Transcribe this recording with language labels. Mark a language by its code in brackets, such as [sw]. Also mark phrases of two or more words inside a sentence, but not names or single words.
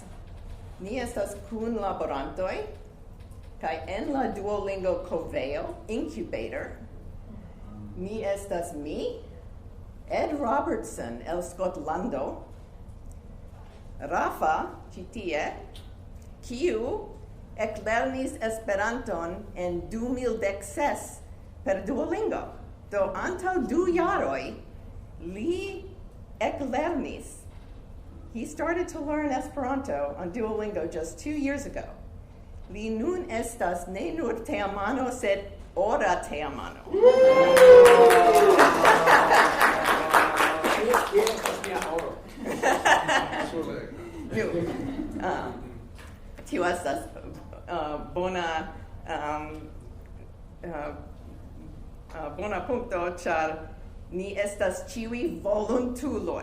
[eo] Ni estas kunlaborantoj, kaj en la Duolingo kovejo, incubator, mi estas mi, Ed Robertson el Skotlando, Rafa ĉi tie, kiu eklernis Esperanton en 2016 per Duolingo. Do antaŭ 2 jaroj li eklernis. [en] He started to learn Esperanto on Duolingo just 2 years ago. [eo] Li nun estas ne nur teamano, sed ora teamano. Tio estas bona punkto, ĉar ni estas ĉiuj volontuloj.